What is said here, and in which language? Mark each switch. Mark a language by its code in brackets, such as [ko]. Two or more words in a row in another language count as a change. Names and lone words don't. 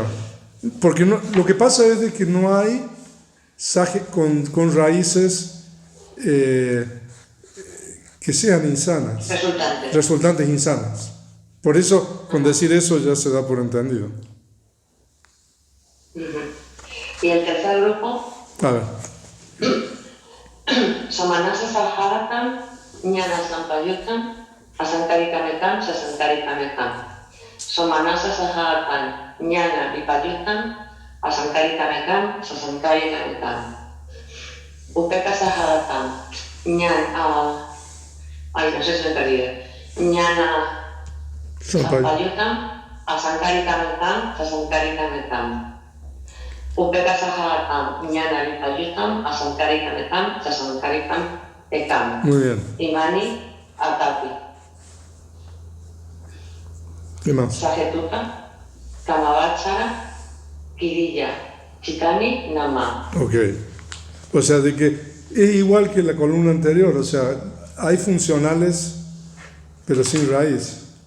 [es] Porque no, lo que pasa es de que no hay saje con raíces que sean insanas. Resultantes insanas. Por eso, con decir eso ya se da por entendido. Y el tercer grupo, A ver. [pi] Somanasa Sahadakam, Jnana Sampayutam, Asankarika Mekam, Sasankarika Mekam. Somanasa Sahadakam, Jnana Vipayutam, Asankarika Mekam, Sasankarika Mekam. Upeka Sahadakam, Jnana... [es] Ay, no sé si me he perdido. [pi] Jnana Sampayutam, Asankarika Mekam, Sasankarika Mekam. Upeka Sahadakam, Jnana Vipayutam, Asankarika Mekam, Sasankarika Mekam. [es] Muy bien. [pi] Imani Atapi. [es] ¿Qué más? [pi] Sajetuka, Kamavachara, Kirilla, Chitani, Nama. [es] Ok. O sea, de que es igual que la columna anterior. O sea, hay funcionales, pero sin raíz.